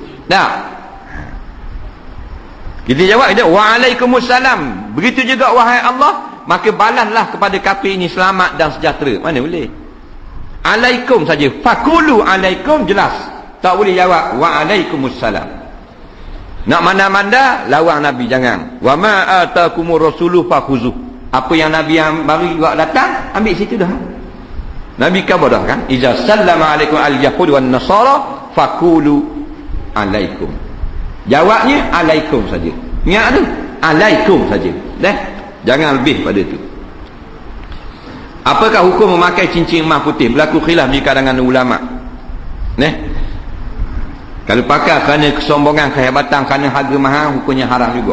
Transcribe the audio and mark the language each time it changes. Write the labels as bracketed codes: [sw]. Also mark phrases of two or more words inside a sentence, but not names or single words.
[ms] Kita jawab dia waalaikumsalam, begitu juga wahai Allah, maka balaslah kepada kafir ini selamat dan sejahtera. Mana boleh. Alaikum saja, [ar] فقولوا عليكم, [ms] jelas. Tak boleh jawab waalaikumsalam. Nak manda-manda lawan Nabi, jangan. [ar] وما آتاكم الرسول فخذوه. [ms] Apa yang Nabi yang bagi buat datang, ambil situ dah. Nabi khabar dah kan, [ar] إذا سلم عليكم اليهود والنصارى فقولوا عليكم. [ms] Jawabnya alaikum saja. Ingat tu, alaikum saja. Dah, jangan lebih pada tu. Apakah hukum memakai cincin emas putih? Berlaku khilaf di kalangan ulama. Kalau pakai kerana kesombongan, kehebatan, kerana harga mahal, hukumnya haram juga.